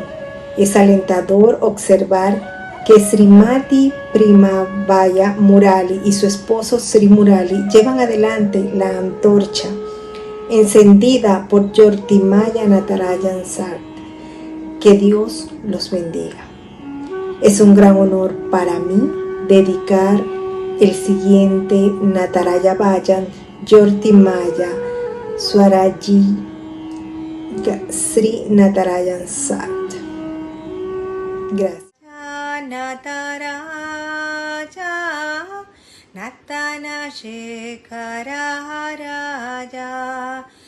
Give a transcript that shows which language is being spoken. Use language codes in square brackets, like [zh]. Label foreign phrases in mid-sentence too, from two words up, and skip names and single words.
[es] Es alentador observar que Srimati Primavaya Murali y su esposo Sri Murali llevan adelante la antorcha encendida por Jyotirmaya Nataraja Sat. Que Dios los bendiga. Es un gran honor para mí dedicar el siguiente Nataraja Vayan Jyotirmaya Swaraji Sri Nataraja Sat. Gracias. Nataraja Natana Shekara Raja